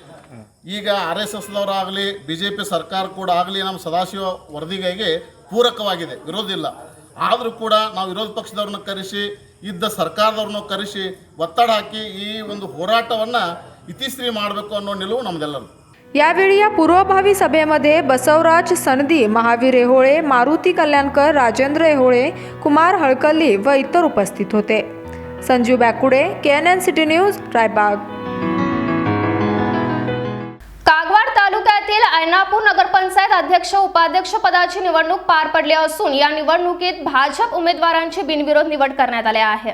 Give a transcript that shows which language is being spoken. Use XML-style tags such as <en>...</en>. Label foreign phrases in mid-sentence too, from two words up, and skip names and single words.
<kn>ಈಗ RSSದವರಾಗಲಿ BJP ಸರ್ಕಾರ ಕೂಡ ಆಗಲಿ ನಮ್ಮ ಸದಾಶಿವ ವರದಿಗಾಗಿ ಪೂರಕವಾಗಿದೆ, ವಿರೋಧ ಇಲ್ಲ. ಆದರೂ ಕೂಡ ನಾವು ವಿರೋಧ ಪಕ್ಷದವ್ರನ್ನ ಕರೆಸಿ ಇದ್ದ ಸರ್ಕಾರದವ್ರನ್ನ ಕರೆಸಿ ಒತ್ತಡ ಹಾಕಿ ಈ ಒಂದು ಹೋರಾಟವನ್ನು ಇತಿಶ್ರೀ ಮಾಡಬೇಕು ಅನ್ನೋ ನಿಲುವು ನಮ್ಮದೆಲ್ಲರೂ.</kn> <mr>यावेळी या पूर्वभावी सभेमध्ये बसवराज सनदी, महावीर येहोळे, मारुती कल्याणकर, राजेंद्र येहोळे, कुमार हळकल्ली व इतर उपस्थित होते. संजीव बॅकुडे, KNN सिटी न्यूज, रायबाग. कागवाड तालुक्यातील ऐनापूर नगरपंचायत अध्यक्ष उपाध्यक्ष पदाची निवडणूक पार पडली असून या निवडणुकीत भाजप उमेदवारांची बिनविरोध निवड करण्यात आली आहे.</mr>